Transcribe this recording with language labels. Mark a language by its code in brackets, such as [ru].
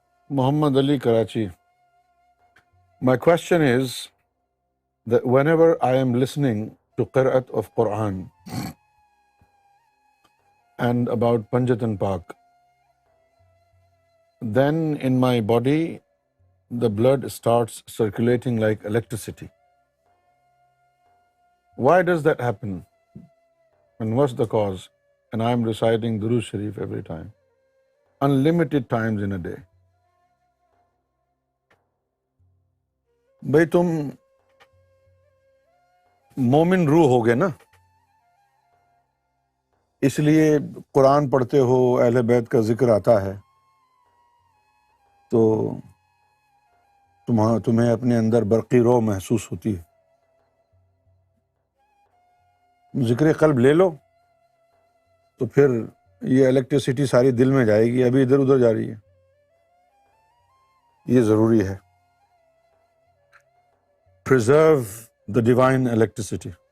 [ur] Muhammad Ali Karachi. [en] My question is that whenever I am listening to qira'at of Quran and about Panjatan Pak, then in my body the blood starts circulating like electricity. Why does that happen? And what's the cause? And I am reciting Durood Sharif every time, unlimited times in a day. [ur] بھئی تم مومن روح ہو گے نا، اس لیے قرآن پڑھتے ہو، اہل بیت کا ذکر آتا ہے تو تمہیں اپنے اندر برقی روح محسوس ہوتی ہے. ذکر قلب لے لو تو پھر یہ الیکٹریسٹی ساری دل میں جائے گی، ابھی ادھر ادھر جا رہی ہے. یہ ضروری ہے. [en] Preserve the divine electricity.